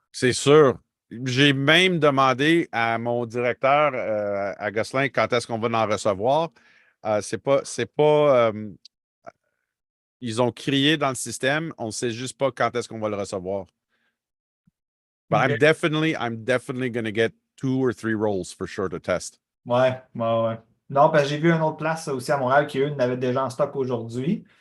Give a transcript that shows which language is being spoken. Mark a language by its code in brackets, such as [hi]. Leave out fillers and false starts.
[fr] C'est sûr. J'ai même demandé à mon directeur, à Gosselin, quand est-ce qu'on va en recevoir. C'est pas. Ils ont crié dans le système. On ne sait juste pas quand est-ce qu'on va le recevoir. [en] But Okay. I'm definitely going to get 2 or 3 rolls for sure to test. [fr] Ouais. Non, parce que j'ai vu une autre place aussi à Montréal qui, eux, n'avaient déjà en stock aujourd'hui.